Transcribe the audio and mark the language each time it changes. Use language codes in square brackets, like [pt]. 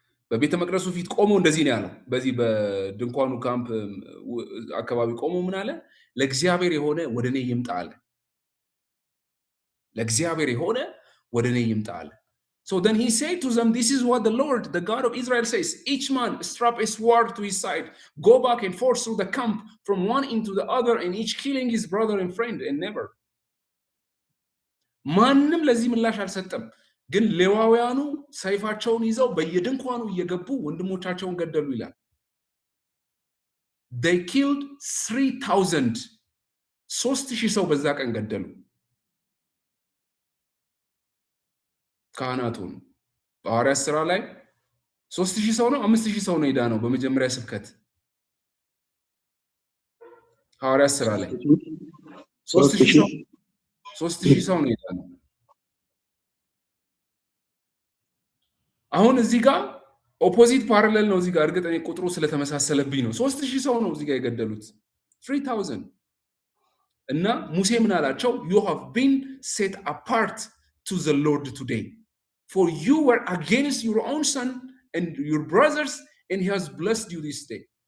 [am] በቤተ መቅደሱ ፊት ቆሞ እንደዚህ ነው ያለው። በዚህ በድንኳኑ ካምፕ አካባቢ ቆሞ ምን አለ? ለእግዚአብሔር የሆነ ወደኔ ይምጣ አለ። [en] ለእግዚአብሔር የሆነ ወደኔ ይምጣ አለ። So then he said to them, this is what the Lord, the God of Israel says, each man strap a sword to his side, go back and forth through the camp from one into the other, and each killing his brother and friend and neighbor. [am] ማንም ለዚህ ምላሽ አልሰጠም። ግን ሌዋውያኑ ሰይፋቸውን ይዘው በየድንኳኑ እየገቡ ወንድሞቻቸውን ገደሉ ይላል። [en] they killed 3000 [am] 3000 ሰው በዛ ቀን ገደሉ። ካህናቱን በሐዋርያት ሥራ ላይ 3000 ሰው ነው 5000 ሰው ነው የዳነው በመጀመሪያ ስብከት። ሐዋርያት ሥራ ላይ 3000 ሰው ነው የዳነው። አሁን እዚህ ጋር ኦፖዚት ፓራሌል ነው። እዚህ ጋር እርግጥ እኔ ቁጥሩ ስለተመሳሰለብኝ ነው። 3000 ሰው ነው እዚህ ጋር የገደሉት 3000 እና ሙሴ ምን አላቸው? [en] you have been set apart to the Lord today, for you were against your own son and your brothers, and he has blessed you this day.